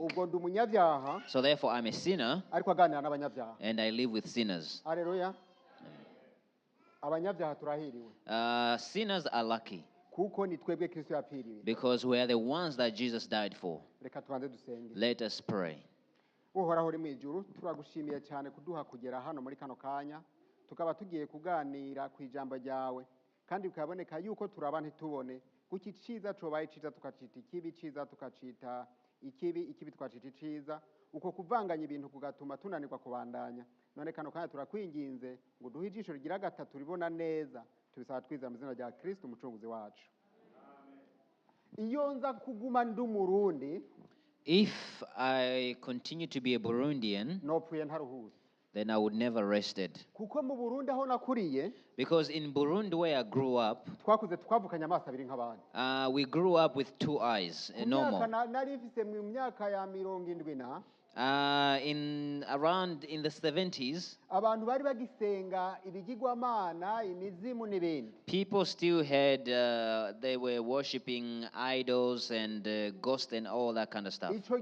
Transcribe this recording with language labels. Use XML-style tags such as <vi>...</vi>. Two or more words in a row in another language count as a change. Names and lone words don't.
<en>So therefore, I'm a sinner, and I live with sinners. Sinners are lucky, because we are the ones that Jesus died for. Let us pray.</en> <rn>Uhoraho uri mu ijuru, turagushimiye cyane kuduha kugera hano muri kano kanya, tukaba tugiye kuganira ku ijambo ryawe, kandi bikaboneka yuko turaba ntitubone, kuko iciza cobaye ciza tukacita ikibi, ciza tukacita ikibi, ikibi tukacita iciza, uko kuvanganya ibintu kugatuma tunanirwa kubandanya. None kano kanya turakwinginze ngo duhe ijisho rigira gatatu ribona neza, tubisaba twizera mu izina rya Kristo umucunguzi wacu. Iyo nza kuguma ndi umurundi,</rn> <en>if I continue to be a Burundian, then I would never rested. Because in Burundi where I grew up, we grew up with two eyes, normal. In the 70s, people still had, they were worshipping idols and ghosts and all that kind of stuff.</en>